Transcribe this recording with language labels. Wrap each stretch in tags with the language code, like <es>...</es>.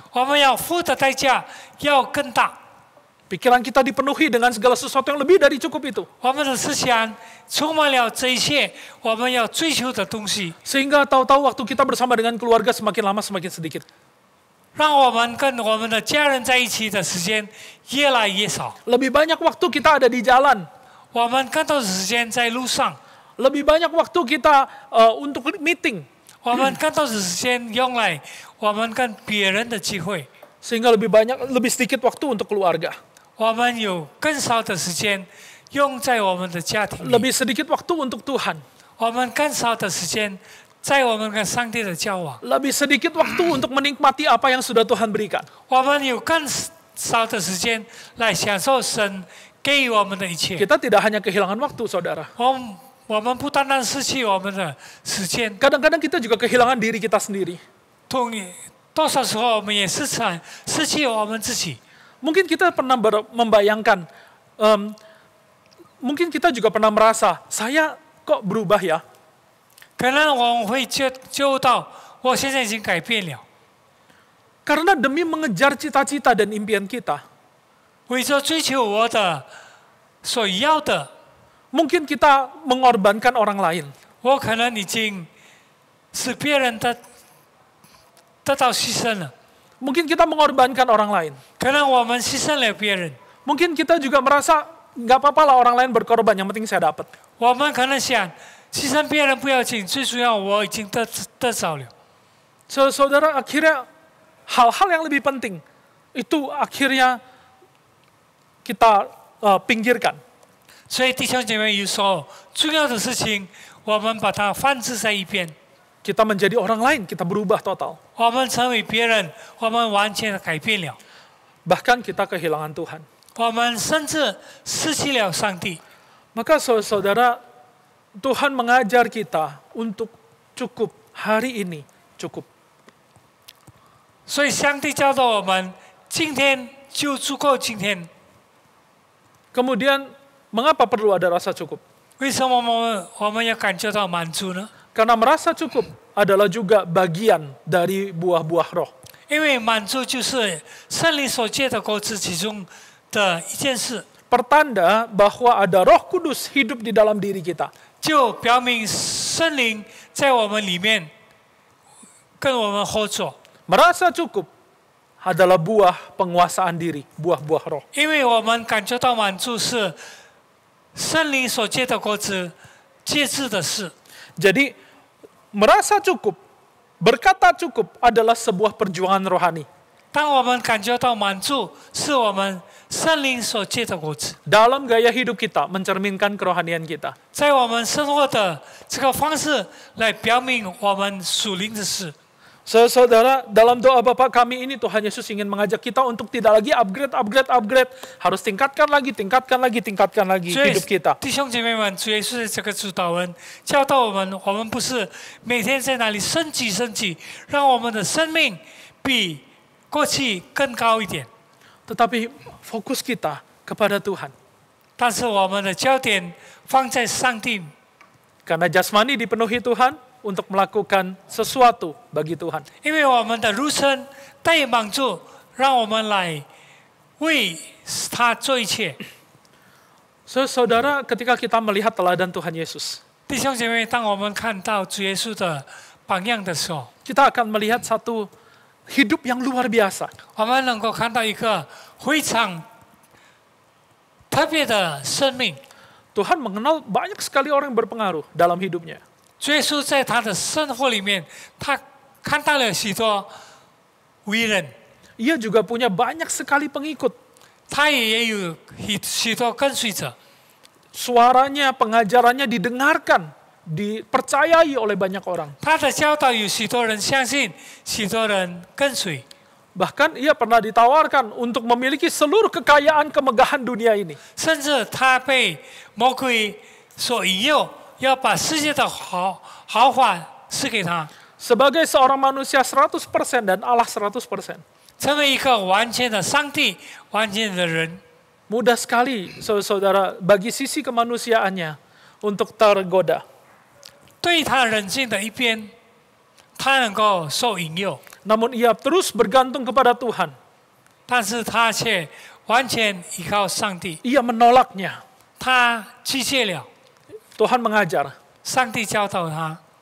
<zh>我们要付的代价要更大。</zh> <id>Pikiran kita dipenuhi dengan segala sesuatu yang lebih dari cukup itu.</id> <zh>我们的思想充满了这一切我们要追求的东西，</zh> <id>Sehingga tahu-tahu waktu kita bersama dengan keluarga semakin lama semakin sedikit.</id> <zh>让我们跟我们的家人在一起的时间越来越少。</zh> <id>Lebih banyak waktu kita ada di jalan.</id> <zh>我们更多的时间在路上，</zh> <id>Lebih banyak waktu kita untuk meeting.</id> <zh>我们更多的时间用来我们跟别人的机会，</zh> <id>Sehingga lebih sedikit waktu untuk keluarga.</id> <zh>我们有更少的时间用在我们的家庭里，</zh> <id>Lebih sedikit waktu untuk Tuhan.</id> <zh>我们更少的时间在我们跟上帝的交往，</zh> <id>Lebih sedikit waktu untuk menikmati apa yang sudah Tuhan berikan.</id> <zh>我们有更少的时间来享受神给予我们的一切。</zh> <id>Kita tidak hanya kehilangan waktu, saudara.</id> <zh>我们不单单失去我们的时间，</zh> <id>Kadang-kadang kita juga kehilangan diri kita sendiri.</id> <zh>多少时候我们也失去我们自己。</zh> <id>Mungkin kita pernah membayangkan, mungkin kita juga pernah merasa, saya kok berubah ya?</id> <zh>可能我们会觉到，我现在已经改变了。</zh> <id>Karena demi mengejar cita-cita dan impian kita,</id> <zh>为着追求我的所要的，</zh> <id>mungkin kita mengorbankan orang lain.</id> <zh>我可能已经使别人得到牺牲了。</zh> <id>Mungkin kita mengorbankan orang lain.</id> <zh>可能我们牺牲了别人，</zh> <id>Mungkin kita juga merasa, nggak apa-apa lah orang lain berkorban, yang penting saya dapat.</id> <zh>我们可能想牺牲别人不要紧，最主要我已经得着了。</zh> <id>Saudara, akhirnya hal-hal yang lebih penting, itu akhirnya kita pinggirkan.</id> <zh>所以弟兄姐妹，有时候重要的事情，我们把它放置在一边。</zh> <id>Kita menjadi orang lain, kita berubah total.</id> <zh>我们成为别人，我们完全的改变了，</zh> <id>Bahkan kita kehilangan Tuhan.</id> <zh>我们甚至失去了上帝。</zh> <id>Maka saudara, Tuhan mengajar kita untuk cukup hari ini, cukup.</id> <zh>所以上帝教导我们，今天就足够今天。</zh> <id>Kemudian, mengapa perlu ada rasa cukup?</id> <zh>为什么我们要感觉到满足呢？</zh> <id>Karena merasa cukup adalah juga bagian dari buah-buah roh.</id> <zh>因为满足就是圣灵所结的果子其中的一件事，</zh> <id>Pertanda bahwa ada Roh Kudus hidup di dalam diri kita.</id> <zh>就表明圣灵在我们里面跟我们合作。</zh> <id>Merasa cukup adalah buah penguasaan diri, buah-buah roh.</id> <zh>因为我们感觉到满足是圣灵所结的果子节制的事。</zh> <id>Jadi, merasa cukup, berkata cukup adalah sebuah perjuangan rohani.</id> <zh>当我们感觉到满足，是我们圣灵所结的果子，</zh> <id>Dalam gaya hidup kita, mencerminkan kerohanian kita.</id> <zh>在我们生活的这个方式来表明我们属灵的事。</zh> <id>Saudara, dalam doa Bapa kami ini Tuhan Yesus ingin mengajak kita untuk tidak lagi upgrade. Harus tingkatkan lagi hidup kita.</id> <zh>弟兄姐妹们，主耶稣的这个主导文教导我们，我们不是每天在那里升级，让我们的生命比过去更高一点。</zh> <id>Tetapi fokus kita kepada Tuhan.</id> <zh>但是我们的焦点放在上帝，</zh> <id>Karena jasmani dipenuhi Tuhan untuk melakukan sesuatu bagi Tuhan.</id> <zh>因为我们的肉身带帮助，让我们来为他做一切。</zh> <id>Saudara, ketika kita melihat teladan Tuhan Yesus,</id> <zh>弟兄姐妹，当我们看到主耶稣的榜样的时候，</zh> <id>kita akan melihat satu hidup yang luar biasa.</id> <zh>我们能够看到一个非常特别的生命。</zh> <id>Tuhan mengenal banyak sekali orang yang berpengaruh dalam hidupnya.</id> <zh>主耶稣在他的生活里面，他看到了许多伟人，</zh> <id>Ia juga punya banyak sekali pengikut.</id> <zh>他也有许多跟随者。</zh> <id>Suaranya, pengajarannya didengarkan, dipercayai oleh banyak orang.</id> <zh>他的教导有许多人相信，许多人跟随。</zh> <id>Bahkan ia pernah ditawarkan untuk memiliki seluruh kekayaan kemegahan dunia ini.</id> <zh>甚至他被魔鬼所引诱，要把世界的豪华赐给他。</zh> <id>sebagai seorang manusia 100% dan Allah 100%.</id> <zh>成为一个完全的上帝、完全的人，</zh> <id>Mudah sekali, saudara, bagi sisi kemanusiaannya untuk tergoda.</id> <zh>对他人性的一边，他能够受引诱，</zh> <id>Namun ia terus bergantung kepada Tuhan.</id> <zh>但是他却完全依靠上帝，</zh> <id>Ia menolaknya.</id> <zh>他拒绝了。</zh> <id>Tuhan mengajar.</id> <zh>上帝教导他，</zh>